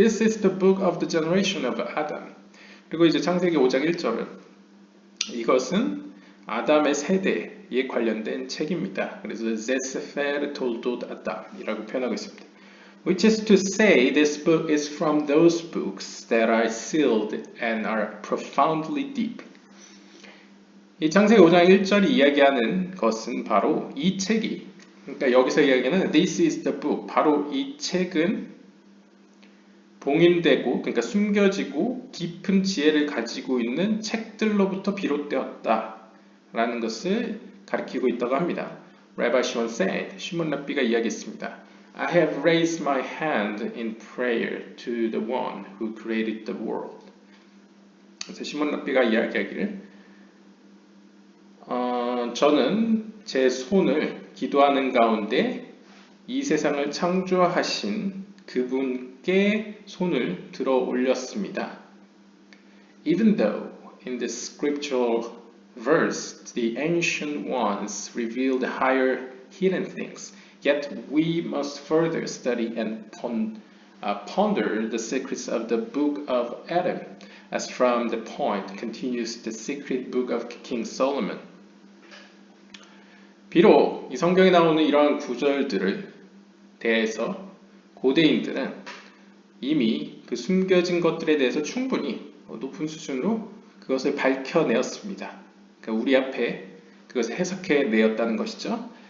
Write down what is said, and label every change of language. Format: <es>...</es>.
<en>This is the book of the generation of Adam.</en> <ko>그리고 이제 창세기 5장 1절은 이것은 아담의 세대에 관련된 책입니다. 그래서 제세페르 톨돗 아담이라고 표현하고 있습니다.</ko> <en>Which is to say, this book is from those books that are sealed and are profoundly deep.</en> <ko>이 창세기 5장 1절이 이야기하는 것은 바로 이 책이, 그러니까 여기서 이야기하는</ko> <en>This is the book,</en> <ko>바로 이 책은 봉인되고, 그러니까 숨겨지고 깊은 지혜를 가지고 있는 책들로부터 비롯되었다 라는 것을 가리키고 있다고 합니다.</ko> <en>Rabbi Shimon said,</en> <ko>시몬 랍비가 이야기했습니다.</ko> <en>I have raised my hand in prayer to the one who created the world.</en> <ko>그래서 시몬 랍비가 이야기하기를 저는 제 손을 기도하는 가운데 이 세상을 창조하신 그분께 손을 들어 올렸습니다.</ko> <en>Even though in the scriptural verse the ancient ones revealed higher hidden things, yet we must further study and ponder the secrets of the book of Adam, as from the point continues the secret book of King Solomon.</en> <ko>비록 이 성경에 나오는 이러한 구절들을 대해서 고대인들은 이미 그 숨겨진 것들에 대해서 충분히 높은 수준으로 그것을 밝혀내었습니다. 그러니까 우리 앞에 그것을 해석해내었다는 것이죠.</ko>